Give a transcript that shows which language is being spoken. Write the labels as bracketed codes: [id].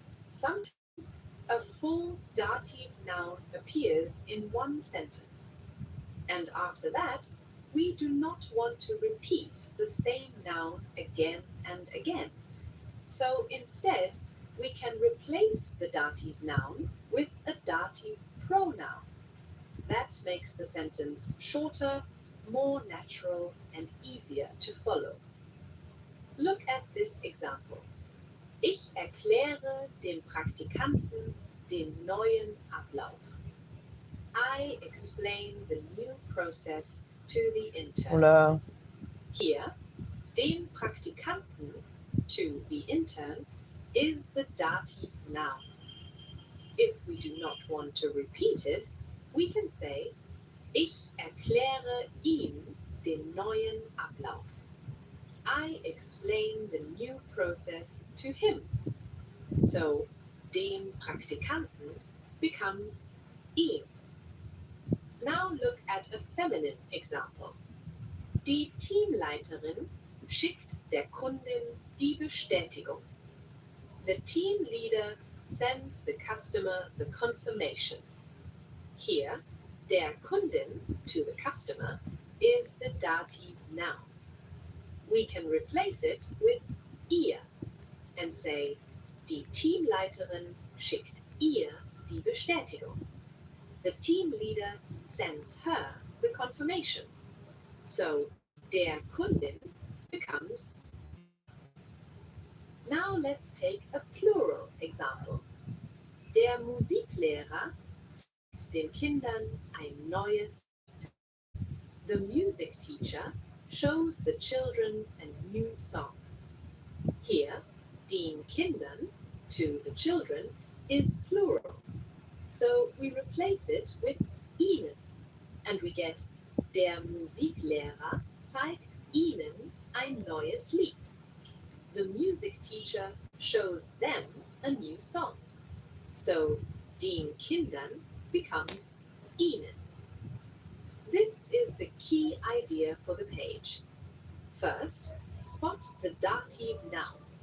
[en] Sometimes a full dative noun appears in one sentence, and after that, we do not want to repeat the same noun again and again. So instead, we can replace the dative noun with a dative pronoun. That makes the sentence shorter, more natural, and easier to follow. Look at this example. [de] Ich erkläre dem Praktikanten den neuen Ablauf. [en] I explain the new process to the intern. [es] Hola. [en] Here, [de] dem Praktikanten, [en] to the intern, is the dative noun. If we do not want to repeat it, we can say [de] Ich erkläre ihm den neuen Ablauf. [en] I explain the new process to him. So, [de] dem Praktikanten [en] becomes ihm. Now look at a feminine example. [de] Die Teamleiterin schickt der Kundin die Bestätigung. [en] The team leader sends the customer the confirmation. Here, [de] der Kundin, [en] to the customer, is the dative noun. We can replace it with ihr and say, [de] die Teamleiterin schickt ihr die Bestätigung. [en] The team leader sends her the confirmation. So, [de] der Kundin [en] becomes. Now let's take a plural example. [de] Der Musiklehrer zeigt den Kindern ein neues [en] The music teacher shows the children a new song. Here, [de] den Kindern, [en] to the children, is plural. So we replace it with ihnen, and we get [de] der Musiklehrer zeigt ihnen ein neues Lied. [en] The music teacher shows them a new song. So [de] den Kindern [en] becomes ihnen. This is the key idea for the page. First, spot the dative noun.